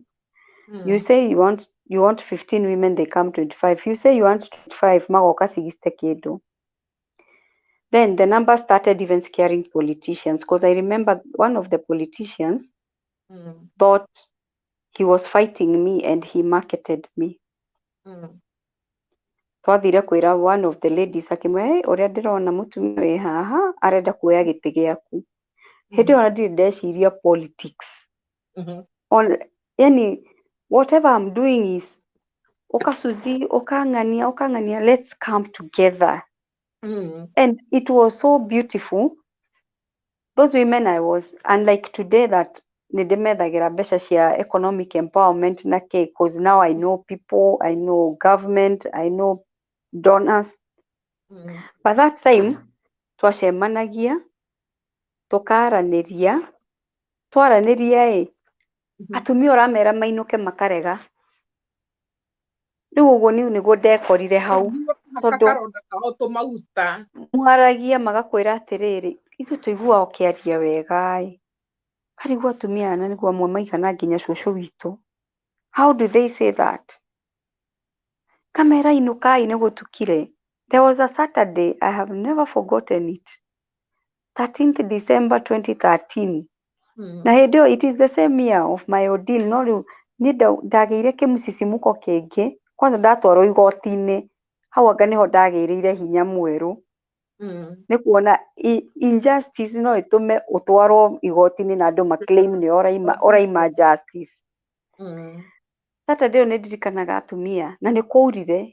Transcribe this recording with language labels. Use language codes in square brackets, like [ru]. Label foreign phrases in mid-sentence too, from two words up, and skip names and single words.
[en] You say you want 15 women, they come 25. You say you want 25, [ki] magoka 60 kedo. [en] Then the number started even scaring politicians, because I remember one of the politicians thought he was fighting me and he marketed me. [ki] Twathire kwĩra [en] one of the ladies [ki] akimwe, ũrĩa ndĩrona mũtumia wĩ haha arenda kuoya gĩtĩ gĩaku. Hindi ona ndiri ndeciria politics. Mhm. [en] Yani whatever I'm doing is okang'ania, let's come together. And it was so beautiful. Those women unlike today that [ki] nindimethagĩra mbeca cia [en] economic empowerment na because now I know people, I know government, I know donors. By that time [ki] twacemanagia twaranĩria atumia ũramera mainũke makarega. Rĩu ũguo nĩguo ndekorire hau tondũ mwaragia magakwĩra atĩrĩrĩ, ithuĩ tũiguaga ũkĩaria wega karĩu atumia aya nĩguo amwe maigana nginya cũcũ witũ. [en] How do they say that? [ki] Kamera inũkai nĩgũtukire. [en] There was a Saturday, I have never forgotten it. 13th December 2013. [ki] Na hĩndĩ ĩyo [en] it is the same year of my ordeal. [ki] No rĩu niĩ ndagĩire kĩmũcicimũko kĩngĩ. Kwanza ndatwarwo igoti-inĩ. Hau anga nĩho ndagĩrĩire hinya mwerũ. Nĩ kuona injustice no ĩtũme ũtwarwo igoti-inĩ na andũ maclaim nĩ ũraima justice. Saturday ĩyo nĩ ndirikanaga atumia na nĩ kwaurire.